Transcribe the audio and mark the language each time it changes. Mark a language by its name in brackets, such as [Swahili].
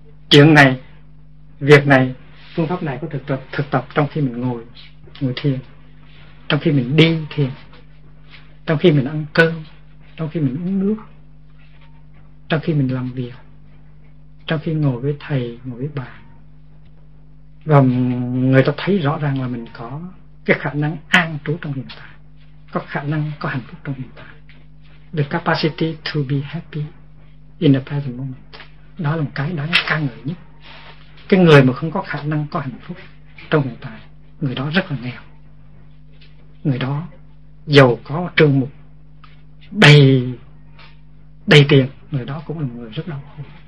[Vietnamese] Chuyện này, việc này, phương pháp này có thực tập trong khi mình ngồi thiền, trong khi mình đi thiền, trong khi mình ăn cơm, trong khi mình uống nước, trong khi mình làm việc, trong khi ngồi với thầy, ngồi với bà. Và người ta thấy rõ ràng là mình có cái khả năng an trú trong hiện tại, có khả năng có hạnh phúc trong hiện tại. [English] The capacity to be happy in the present moment. [Vietnamese] Đó là một cái đáng ca ngợi nhất. Cái người mà không có khả năng có hạnh phúc trong hiện tại, người đó rất là nghèo. Người đó giàu có trương mục, đầy tiền, người đó cũng là một người rất đau khổ.